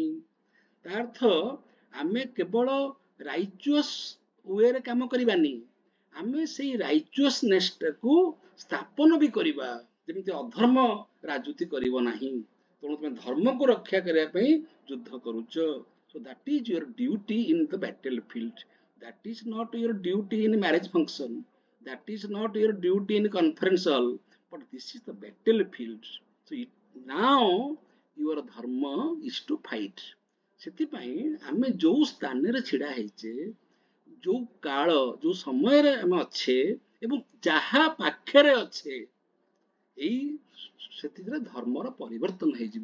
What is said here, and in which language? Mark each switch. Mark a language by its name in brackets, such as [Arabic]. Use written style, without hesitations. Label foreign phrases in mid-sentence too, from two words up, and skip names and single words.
[Odia] ତା ଅର୍ଥ ଆମେ କେବଳ [English] righteous way [Odia] କାମ କରିବାନି, ଆମେ ସେଇ ରାଇଚୁଅସନେସଟାକୁ ସ୍ଥାପନ ବି କରିବା, ଯେମିତି ଅଧର୍ମ ରାଜୁତି କରିବ ନାହିଁ। ତେଣୁ ତମେ ଧର୍ମକୁ ରକ୍ଷା କରିବା ପାଇଁ ଯୁଦ୍ଧ କରୁଛ। [English] So that is your duty in the battlefield. That is not your duty in marriage function. That is not your duty in conference hall. But this is the battlefield. So now your ଧର୍ମ is to fight. [Odia] ସେଥିପାଇଁ ଆମେ ଯୋଉ ସ୍ଥାନରେ ଛିଡା ହେଇଛେ, ଯୋଉ କାଳ ଯୋଉ ସମୟରେ ଆମେ ଅଛେ ଏବଂ ଯାହା ପାଖରେ ଅଛେ, ଏଇ ସେଥିରେ ଧର୍ମର ପରିବର୍ତ୍ତନ ହେଇଯିବ।